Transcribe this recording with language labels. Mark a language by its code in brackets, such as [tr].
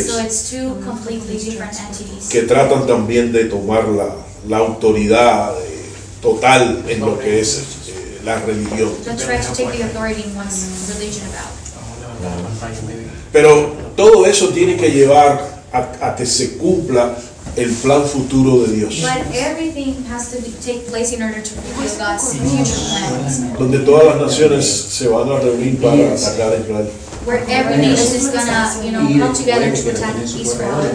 [en] And so it's two completely different entities. [es] Que tratan también de tomar la autoridad total en lo que es la religión. [en] They try to take the authority in one's religion about. [es] Pero todo eso tiene que llevar a que se cumpla el plan futuro de Dios. [en] But everything has to take place in order to fulfill God's future plans. [es] Donde todas las naciones se van a reunir para atacar a Israel. [en] Where every nation is gonna, you know, come together to attack Israel.